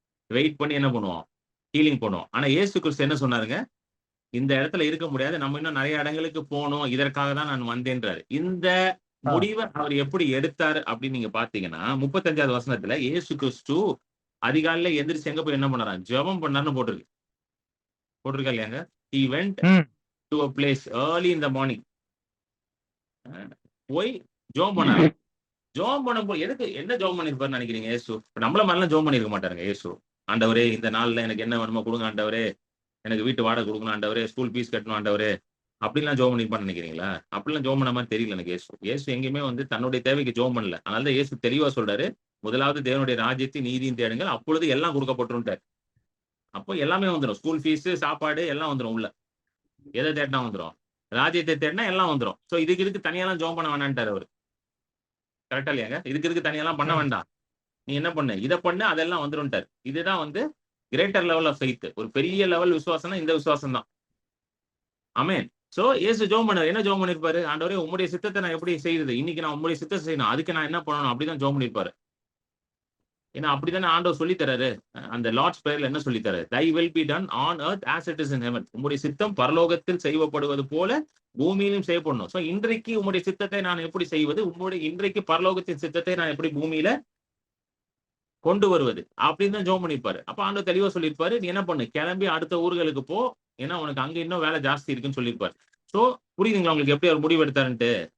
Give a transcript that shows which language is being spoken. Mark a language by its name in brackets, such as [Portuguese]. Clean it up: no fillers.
[Tamil] Wait பண்ணி என்ன பண்ணுவோம்? ஹீலிங் பண்ணுவோம். ஆனா இயேசு கிறிஸ்து என்ன சொன்னாருங்க? இந்த இடத்துல இருக்க முடியாது. நம்ம இன்னும் நிறைய இடங்களுக்கு போணும். இதற்காக தான் நான் வந்தேன்றாரு. இந்த ஆ, முடிவ அவர் எப்படி எடுத்தாரு அப்படின்னு நீங்க பார்த்தீங்கன்னா, 35வது வசனத்துல இயேசு கிறிஸ்து அதிகாலையில எந்திரிச்சு எங்க போய் என்ன பண்ணாராம்? ஜெபம் பண்ணாருன்னு போட்டிருக்கு. போட்டிருக்கா இல்லையாங்க? [English] He went hmm, to a place early in the morning. [Tamil] போய் ஜெபம் பண்ணாராம். ஜெபம் பண்ணும்போது எதுக்கு என்ன ஜெபம் பண்ணியிருப்பாருன்னு நினைக்கிறீங்க இயேசு? இப்ப நம்மள மாதிரிலாம் ஜெபம் பண்ணியிருக்க மாட்டாருங்க இயேசு. ஆண்டவரே இந்த நாள்ல எனக்கு என்ன வேணுமோ கொடுங்க ஆண்டவரே. எனக்கு வீட்டு வாடகை கொடுக்கணும் ஆண்டவரே. ஸ்கூல் ஃபீஸ் கட்டணும் ஆண்டவரே. அப்படிலாம் ஜெபம் பண்ணியிருப்பான்னு நினைக்கிறீங்களா? அப்படிலாம் ஜெபம் பண்ண மாதிரி தெரியல எனக்கு இயேசு. இயேசு எங்கேயுமே வந்து தன்னுடைய தேவைக்கு ஜெபம் பண்ணல. அதனால தான் இயேசு தெளிவா சொல்றாரு. முதலாவது தேவனுடைய ராஜ்யத்தையும் நீதியும் தேடுங்கள். அப்பொழுது எல்லாம் கொடுக்கப்பட்டுருன்ட்டார். அப்போ எல்லாமே வந்துரும். ஸ்கூல் ஃபீஸ், சாப்பாடு எல்லாம் வந்துரும் உள்ள. எத தேடினா வந்துரும்? ராஜ்யத்தை தேடினா எல்லாம் வந்துரும். சோ இதுக்கு தனியாலாம் ஜெபம் பண்ண வேணான்ட்டாரு அவரு. கரெக்ட்டா இல்லையாங்க? இதுக்கு தனியாலாம் பண்ண ம். வேண்டாம். நீ என்ன பண்ணு? இத பண்ணு அதெல்லாம் வந்துரும்ன்ட்டாரு. இதுதான் வந்து [English] Greater level of faith. [Tamil] ஒரு பெரிய லெவல் விசுவாசம்னா இந்த விசுவாசம் தான். ஆமென். சோ இயேசு ஜெபம் பண்ணாரு. என்ன ஜெபம் பண்ணியிருப்பாரு? ஆண்டவரே உம்முடைய சித்தத்தை நான் எப்படி செய்றது? இன்னைக்கு நான் உம்முடைய சித்தத்தை செய்யணும். அதுக்கு நான் என்ன பண்ணணும்? அப்படிதான் ஜெபம் பண்ணியிருப்பாரு. ஏன்னா அப்படித்தானே ஆண்டவர் சொல்லி தராரு. அந்த லார்ட்ஸ் பிரேயர்ல என்ன சொல்லி தராரு? [English] Thy will be done on earth as it is in heaven. [Tamil] உம்முடைய சித்தம் பரலோகத்தில் செய்யப்படுவது போல பூமியிலும் செய்யப்படணும். சோ இன்றைக்கு உம்முடைய சித்தத்தை நான் எப்படி செய்வது? இன்றைக்கு பரலோகத்தின் சித்தத்தை நான் எப்படி பூமியில கொண்டு வருவது? அப்படின்னு தான் ஜெபம் பண்ணியிருப்பாரு. அப்ப ஆண்டவர் தெளிவா சொல்லியிருப்பாரு. நீ என்ன பண்ணு? கிளம்பி அடுத்த ஊர்களுக்கு போ. ஏன்னா உனக்கு அங்க இன்னும் வேலை ஜாஸ்தி இருக்குன்னு சொல்லியிருப்பாரு. சோ புரியுதுங்களா உங்களுக்கு எப்படி அவர் முடிவு எடுத்தாருன்ட்டு?